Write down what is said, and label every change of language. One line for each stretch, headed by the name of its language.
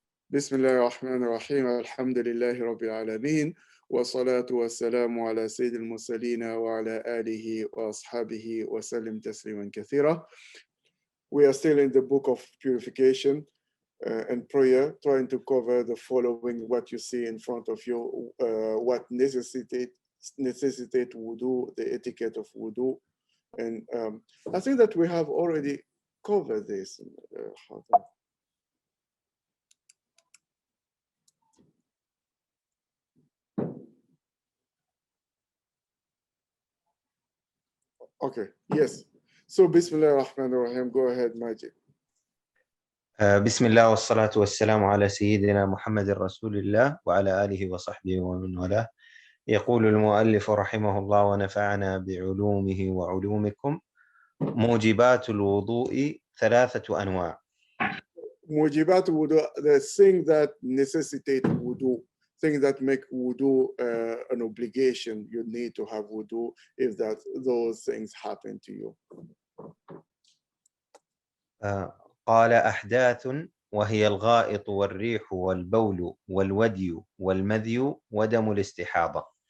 Arabic: بسم الله الرحمن الرحيم الحمد لله رب العالمين والصلاة والسلام على سيد المرسلين وعلى آله وأصحابه وسلم تسليما كثيرا.
English: We are still in the book of purification and prayer, trying to cover the following, what you see in front of you, what necessitate wudu, the etiquette of wudu. And I think that we have already covered this. Okay, yes. So Bismillah ar-Rahman ar-Rahim, go ahead, Majid.
Arabic: بسم الله والصلاة والسلام على سيدنا محمد رسول الله وعلى آله وصحبه ومن والاه. يقول المؤلف رحمه الله ونفعنا بعلومه وعلومكم. موجبات الوضوء ثلاثة أنواع.
English: موجبات wudu, the thing that necessitate wudu, things that make wudu an obligation. You need to have wudu if those things happen to you.
Arabic: قال أحداث وهي الغائط والريح والبول والودي والمذي ودم الاستحاضة.